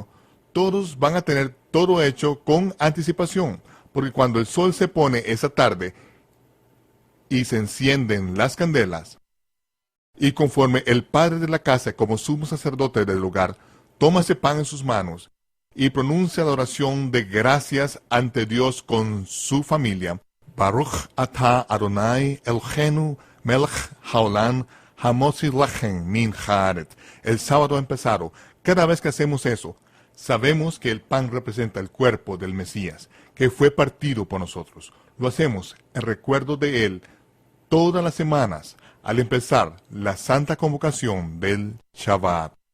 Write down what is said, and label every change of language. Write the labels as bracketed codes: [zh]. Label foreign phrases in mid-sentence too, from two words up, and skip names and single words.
[es] Todos van a tener todo hecho con anticipación, porque cuando el sol se pone esa tarde y se encienden las candelas, y conforme el padre de la casa, como sumo sacerdote del lugar, toma ese pan en sus manos y pronuncia la oración de gracias ante Dios con su familia, [he] ברוך אתה אדוני אלוהינו מלך העולם המוציא לחם מן הארץ. [es] El sábado ha empezado. Cada vez que hacemos eso, sabemos que el pan representa el cuerpo del Mesías, que fue partido por nosotros. Lo hacemos en recuerdo de él todas las semanas, al empezar la santa convocación del Shabbat.